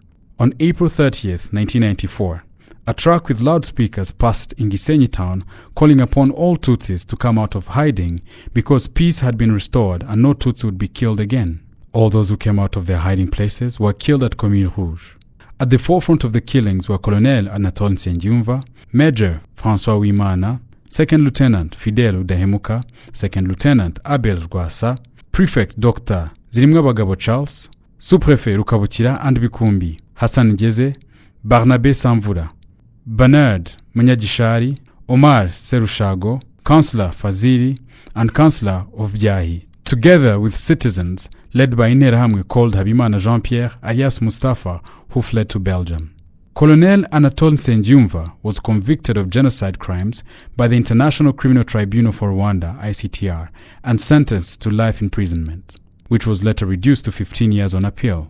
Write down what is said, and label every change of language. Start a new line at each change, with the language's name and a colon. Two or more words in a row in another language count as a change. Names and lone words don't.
English: On April 30th, 1994, a truck with loudspeakers passed in Gisenyi town, calling upon all Tutsis to come out of hiding because peace had been restored and no Tutsi would be killed again. All those who came out of their hiding places were killed at Commune Rouge. At the forefront of the killings were Colonel Anatole Nsengiyumva, Major François Uwimana, Second Lieutenant Fidel Udahemuka, Second Lieutenant Abel Rwasa, Prefect Dr. Zirimwabagabo Charles, Sous-Préfet Rukabukira and Bikumbi, Hassan Ngeze, Barnabe Samvura, Bernard Munyagishari, Omar Serushago, Councillor Fazili, and Councillor of Byahi, together with citizens led by Interahamwe called Habimana Jean-Pierre alias Mustafa, who fled to Belgium. Colonel Anatole Nsengiyumva was convicted of genocide crimes by the International Criminal Tribunal for Rwanda, ICTR, and sentenced to life imprisonment, which was later reduced to 15 years on appeal.